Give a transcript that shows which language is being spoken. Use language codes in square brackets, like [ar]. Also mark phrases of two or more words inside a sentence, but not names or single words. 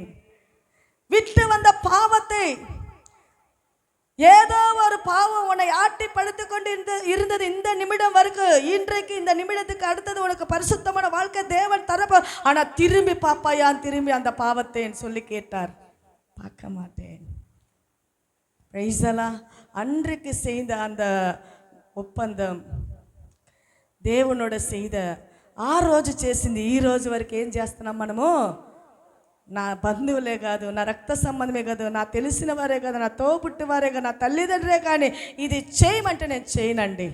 [ta] விட்டு வந்த பாவத்தை, ஏதோ ஒரு பாவம் உன்னை ஆட்டி படுத்து கொண்டு இருந்தது இந்த நிமிடம் வரைக்கும், இன்றைக்கு இந்த நிமிடத்துக்கு அடுத்தது உனக்கு பரிசுத்தமான வாழ்க்கை தேவன் தரப்ப, ஆனா திரும்பி பாப்பாயா, திரும்பி அந்த பாவத்தை சொல்லி கேட்டார். பார்க்க மாட்டேன். [en] Praise the Lord. [ta] அன்றைக்கு செய்த அந்த [te] ఒప్పందం, దేవునోడ செய்த ఆ రోజు చేసింది ఈ రోజు వరకు ఏం చేస్తున్నాం మనము? నా బంధువులే కాదు, నా రక్త సంబంధమే కాదు, నా తెలిసిన వారే కాదు, నా తోబుట్టి వారే కాదు, నా తల్లిదండ్రులే కానీ ఇది చేయమంటే నేను చేయనండి.